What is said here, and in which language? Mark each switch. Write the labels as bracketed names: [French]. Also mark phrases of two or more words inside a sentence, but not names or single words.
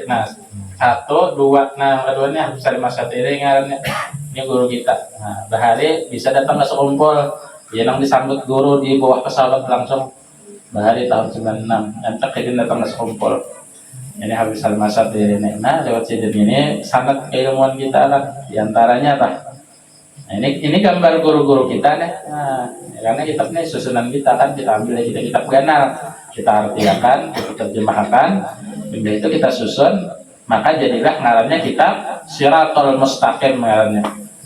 [Banjar] 1, 2, keduanya Habib Salim Asy-Syatiri ngarannya. [Indonesian] Ini guru kita. [Banjar] Bahari bisa datang ke sekumpul. Dia nang disambut guru di bawah pesawat langsung. Bahari tahun 96. Entak dia datang ke sekumpul. Ini Habib Salim Asy-Syatiri ini. Lewat sidin ini sangat keilmuan kita kan. Di antaranya ini gambar guru-guru kita nih. [Indonesian] Karena kitab ini susunan kita kan kita ambil dari kitab Ganar. Kita artikan, kita terjemahkan. Kemudian itu kita susun. [Banjar] Maka jadilah ngarannya kitab Siratul Mustaqim ngarannya.